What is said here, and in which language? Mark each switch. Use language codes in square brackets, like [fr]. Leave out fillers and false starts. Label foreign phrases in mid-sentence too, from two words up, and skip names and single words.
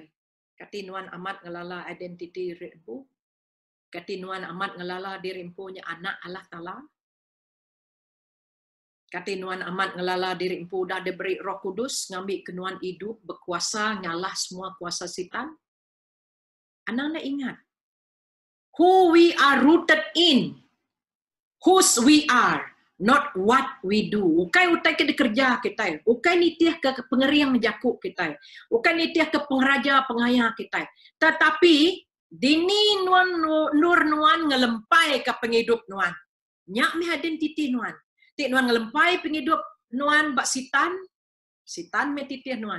[iba] Katinuan amat ngelala identiti rimpu. Katinuan amat ngelala dirimpunya anak Allah Ta'ala. Katinuan amat ngelala dirimpu dah diberi Roh Kudus. Ngambil kenuan hidup. Berkuasa ngalah semua kuasa sitan. Anak ingat, [en] who we are rooted in, whose we are, not what we do. [iba] Ukai ke kerja kita, ukai nitiah ke pengeriang jakuk kita, ukai nitiah ke pengraja pengaya kita. Tetapi dini nuan nur nuan ngelempai ke penghidup nuan. Nyak mi identiti nuan. Tik nuan ngelempai penghidup nuan bak sitan me titiah nuan.